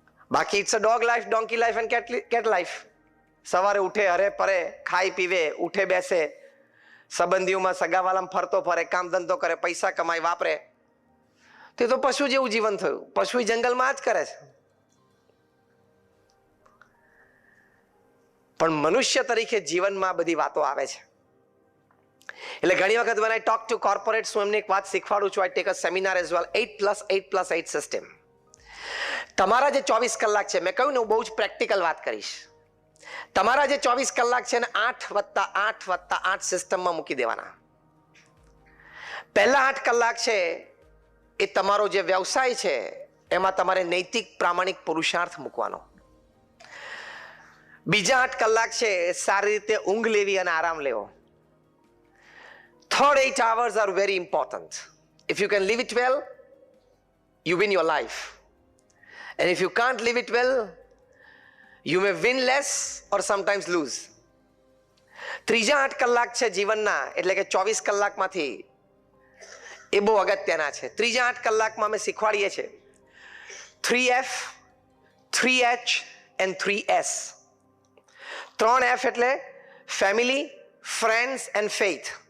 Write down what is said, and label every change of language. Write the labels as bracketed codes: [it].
[gu] બાકી [en] It's a dog life, donkey life and cat life. [gu] સવારે ઉઠે, હરે પરે, ખાઈ પીવે, ઉઠે બેસે, સંબંધીઓમાં સગાવાલામાં ફરતો ફરે, કામ ધંધો કરે, પૈસા કમાય, વાપરે. તે તો પશુ જેવું જીવન થયું. પશુ જંગલમાં જ કરે છે. પણ મનુષ્ય તરીકે જીવનમાં બધી વાતો આવે છે. એટલે ઘણી વખત [en] when I talk to corporates, [gu] હું એમને એક વાત શીખવાડું છું. [en] I take a seminar as well, 8+8+8 system. [gu] તમારા જે 24 કલાક છે, મેં કહ્યું ને હું બહુ જ પ્રેક્ટિકલ વાત કરીશ. તમારા જે 24 કલાક છે ને 8+8+8 સિસ્ટમમાં મૂકી દેવાના. પહેલા 8 કલાક છે એ તમારો જે વ્યવસાય છે એમાં તમારે નૈતિક, પ્રામાણિક પુરુષાર્થ મૂકવાનો. બીજા 8 કલાક છે સારી રીતે ઊંઘ લેવી અને આરામ લેવો. [en] Third 8 hours are very important. If you can live it well, you win your life. And if you can't live it well, you may win less or sometimes lose. [gu] ત્રીજા 8 કલાક છે જીવનના, એટલે કે 24 કલાકમાંથી એ બહુ અગત્યના છે. ત્રીજા 8 કલાકમાં અમે શીખવાડીએ છીએ 3F, 3H and 3S. 3F એટલે ફેમિલી, ફ્રેન્ડ્સ એન્ડ ફેથ.